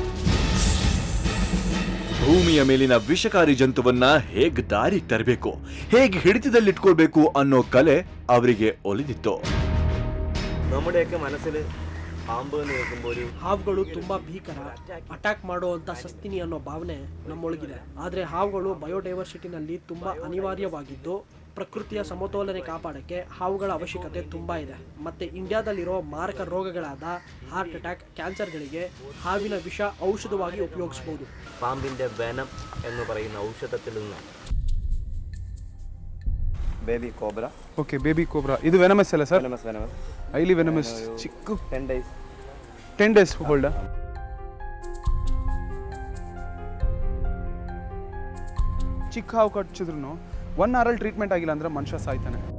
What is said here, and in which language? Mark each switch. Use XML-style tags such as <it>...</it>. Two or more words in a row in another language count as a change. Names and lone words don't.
<kn>ಭೂಮಿಯ ಮೇಲಿನ ವಿಷಕಾರಿ ಜಂತುವನ್ನ ಹೇಗ್ ದಾರಿಗೆ ತರಬೇಕು, ಹೇಗ್ ಹಿಡಿತದಲ್ಲಿಟ್ಕೊಳ್ಬೇಕು ಅನ್ನೋ ಕಲೆ ಅವರಿಗೆ ಒಲಿದಿತ್ತು.</kn> <ml>നമ്മുടെയൊക്കെ മനസ്സിൽ പാമ്പ് എന്ന് കേൾക്കുമ്പോൾ</ml> <kn>ಹಾವುಗಳು ತುಂಬಾ ಭೀಕರ, ಅಟ್ಯಾಕ್ ಮಾಡುವಂತ ಸಸ್ತಿನಿ ಅನ್ನೋ ಭಾವನೆ ನಮ್ಮೊಳಗಿದೆ. ಆದ್ರೆ ಹಾವುಗಳು ಬಯೋಡೈವರ್ಸಿಟಿನಲ್ಲಿ ತುಂಬಾ ಅನಿವಾರ್ಯವಾಗಿದ್ದು ಪ್ರಕೃತಿಯ ಸಮತೋಲನೆ ಕಾಪಾಡಕ್ಕೆ ಹಾವುಗಳ ಅವಶ್ಯಕತೆ ತುಂಬಾ ಇದೆ. ಮತ್ತೆ ಇಂಡಿಯಾದಲ್ಲಿರೋ ಮಾರಕ ರೋಗಗಳಾದ</kn> <en>heart attack,</en> <kn>ಕ್ಯಾನ್ಸರ್ಗಳಿಗೆ ಹಾವಿನ ವಿಷ ಔಷಧವಾಗಿ ಉಪಯೋಗಿಸಬಹುದು.</kn> <ml>പാമ്പിന്റെ വെനം എന്ന് പറയുന്ന ഔഷധത്തിൽ നിന്ന്</ml> <en>baby cobra.</en> <kn>ಓಕೆ,</kn> <en>baby cobra</en> <kn>ಇದು ವೆನಮಸ್ ಅಲ್ಲ ಸರ್? ವೆನಮಸ್</kn> <en>highly venomous. ಚಿಕ್ಕ 10 days</en> <kn>10 days ಹೋಲ್ಡ. ಚಿಕ್ಕ ಹಾವು ಕಚ್ಚಿದ್ರು</kn> <en>1 hour treatment</en> <kn>ಆಗಿಲ್ಲ ಅಂದ್ರೆ ಮನುಷ್ಯ ಸಾಯ್ತಾನೆ.</kn>